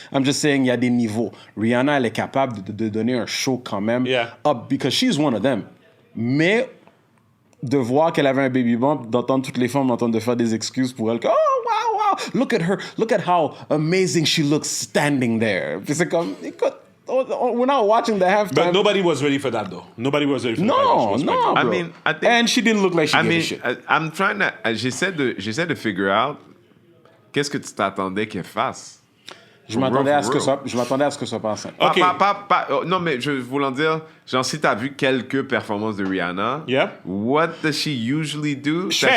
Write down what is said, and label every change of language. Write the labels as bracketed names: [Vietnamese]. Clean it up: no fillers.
[English] I'm just saying, [French] il y a des niveaux. Rihanna, elle est capable de donner un show quand même up, [English] because she's one of them. [French] Mais de voir qu'elle avait un baby bump, d'entendre toutes les femmes entendre de faire des excuses pour elle, que, [English] oh, wow, look at her, look at how amazing she looks standing there. [French] Puis c'est comme, écoute, [English] we're not watching the halftime. But nobody was ready for that, though. Nobody was ready for that. No, bro. I mean, I think... And she didn't look like she gave a shit. I'm trying to... [French] J'essaie de figure out qu'est-ce que tu t'attendais qu'elle fasse. Je m'attendais à ce que ça passe. OK. Non, mais je voulais dire, genre, si t'as vu quelques performances de Rihanna, [English] what does she usually do?